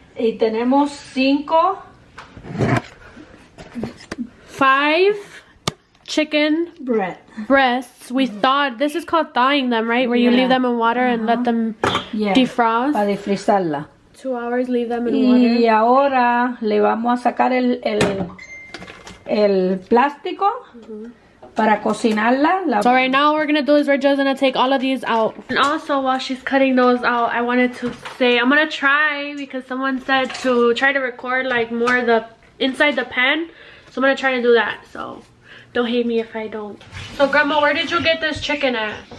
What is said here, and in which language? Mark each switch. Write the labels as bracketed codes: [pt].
[es] Y tenemos [en] 5 chicken breasts. We thawed. This is called thawing them, right? Where you leave them in water and let them defrost. [es] Para defrizarla. [en] 2 hours, leave them in water. [es] Y ahora le vamos a sacar el plástico para cocinarla. [en] So right now what we're gonna do is we're just gonna take all of these out. And also while she's cutting those out, I wanted to say I'm gonna try, because someone said to try to record like more the inside the pan. So I'm gonna try to do that. So don't hate me if I don't. So Grandma, where did you get this chicken at?